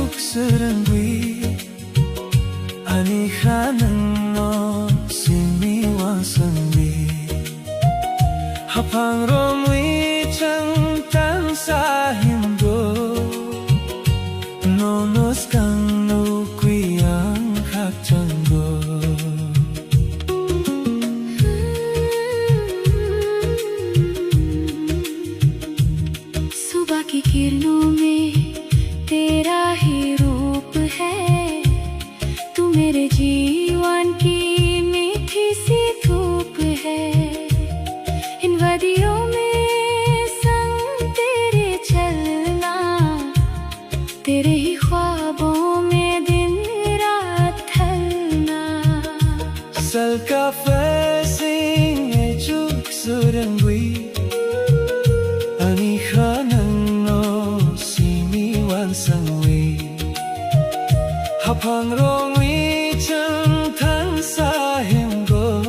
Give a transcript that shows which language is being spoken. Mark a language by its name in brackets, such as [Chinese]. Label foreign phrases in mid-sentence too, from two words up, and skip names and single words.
[Kok Borok] surangwi ani khanang simiwasangwi hapang romwi chang tan sa hindo nonos kang no kuyang khak chango [Hindi] सुबह की किरणों में तेरा ही रूप है, तू मेरे जीवन की मीठी सी धूप है। इन वादियों में संग तेरे चलना, तेरे ही ख्वाबों में दिन रात ढलना। [Kok Borok] Salka fasing echuk surangwi ani khanang no simiwan sangwi hapang rongwi chang tan sa himgo